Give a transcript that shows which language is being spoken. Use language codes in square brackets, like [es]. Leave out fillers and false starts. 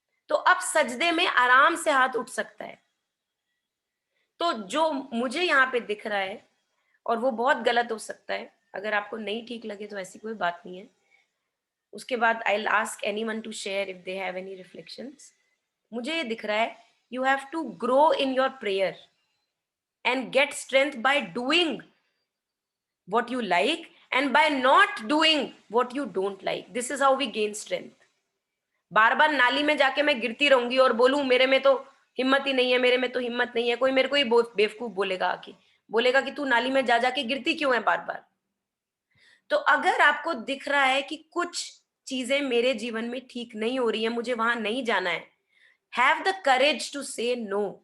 [hi] तो अब सजदे में आराम से हाथ उठ सकता है। तो जो मुझे यहाँ पे दिख रहा है, और वो बहुत गलत हो सकता है, अगर आपको नहीं ठीक लगे तो ऐसी कोई बात नहीं है। उसके बाद [en] I will ask anyone to share if they have any reflections. [hi] मुझे ये दिख रहा है, [en] You have to grow in your prayer and get strength by doing what you like and by not doing what you don't like. This is how we gain strength. [hi] बार बार नाली में जाके मैं गिरती रहूंगी और बोलूं मेरे में तो हिम्मत ही नहीं है, मेरे में तो हिम्मत नहीं है, कोई मेरे को ही बेवकूफ बोलेगा, आके बोलेगा कि तू नाली में जा जाके गिरती क्यों है बार बार। तो अगर आपको दिख रहा है कि कुछ चीजें मेरे जीवन में ठीक नहीं हो रही है, मुझे वहां नहीं जाना है, [en] Have the courage to say no.